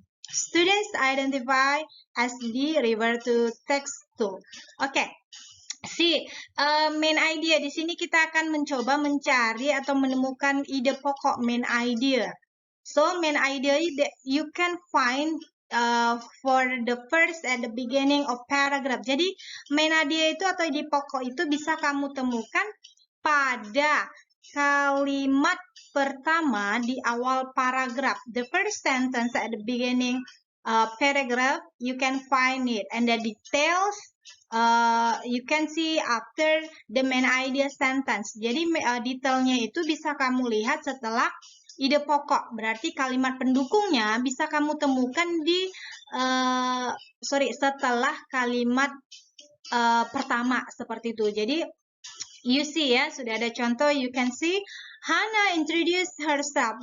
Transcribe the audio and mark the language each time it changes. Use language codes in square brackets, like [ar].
[en] Students identify as B, refer to text 2. Okay. [id] Main idea di sini kita akan mencoba mencari atau menemukan ide pokok main idea. [en] So main idea you can find for the first at the beginning of paragraph. [id] Jadi main idea itu atau ide pokok itu bisa kamu temukan pada kalimat pertama di awal paragraf. [en] The first sentence at the beginning paragraph, you can find it, and the details you can see after the main idea sentence. [id] Jadi detailnya itu bisa kamu lihat setelah ide pokok. Berarti kalimat pendukungnya bisa kamu temukan di setelah kalimat pertama seperti itu. [en] Jadi you see ya, [id] sudah ada contoh, [en] you can see Hana introduced herself.